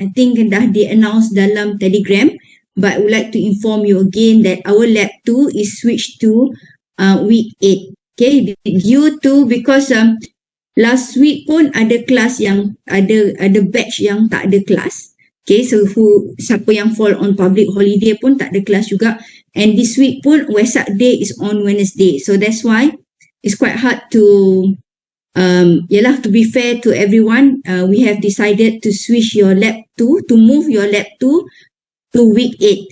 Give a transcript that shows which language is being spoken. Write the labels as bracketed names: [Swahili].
[English] I think [Malay] dah di-announce dalam Telegram, [English] but I would like to inform you again that our lab 2 is switched to week 8. [Malay] Okay, [English] due to because last week [Malay] pun ada kelas yang ada batch yang tak ada kelas. Okay, so siapa yang [English] fall on public holiday [Malay] pun tak ada kelas juga. [English] And this week pun Wesak Day is on Wednesday. So that's why it's quite hard to to be fair to everyone, we have decided to switch your lab 2, to move your lab 2 to week 8.